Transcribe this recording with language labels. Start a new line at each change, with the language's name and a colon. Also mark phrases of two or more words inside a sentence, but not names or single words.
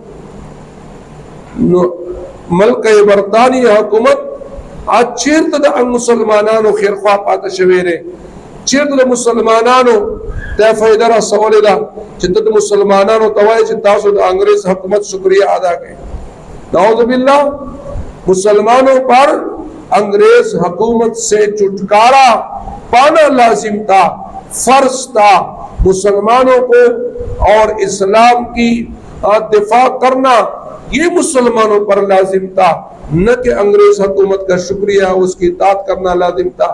Pashto: نو ملک برطانیه حکومت چیرته د مسلمانانو خیرخوا پاتې شوی دی؟ چیرته د مسلمانانو ته فایده رسولې ده چې ته د مسلمانانو ته وایې چې تاسو د انګریز حکومت شکریہ ادا کړئ؟
Arabic: نعوذ باللہ.
Urdu: مسلمانوں پر انگریز حکومت سے چھٹکارا پانا لازم تھا، فرض تھا. مسلمانوں کو اور اسلام کی دفاع کرنا یہ مسلمانوں پر لازم تھا، نہ کہ انگریز حکومت کا شکریہ اس کی اطاعت کرنا لازم تھا.